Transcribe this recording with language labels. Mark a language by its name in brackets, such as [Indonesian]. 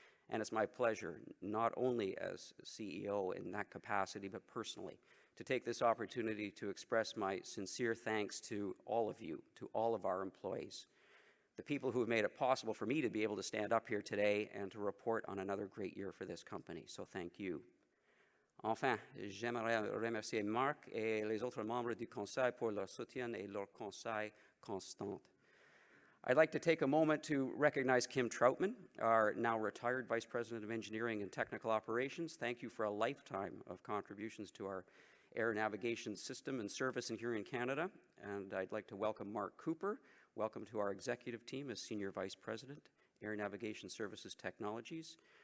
[English] And it's my pleasure, not only as CEO in that capacity, but personally, to take this opportunity to express my sincere thanks to all of you, to all of our employees, the people who have made it possible for me to be able to stand up here today and to report on another great year for this company. So thank you. [French] Enfin, j'aimerais remercier Marc et les autres membres du Conseil pour leur soutien et leur conseil constant. [English] I'd like to take a moment to recognize Kim Troutman, our now retired Vice President of Engineering and Technical Operations. Thank you for a lifetime of contributions to our air navigation system and service here in Canada. And I'd like to welcome Mark Cooper. Welcome to our executive team as Senior Vice President, Air Navigation Services Technologies.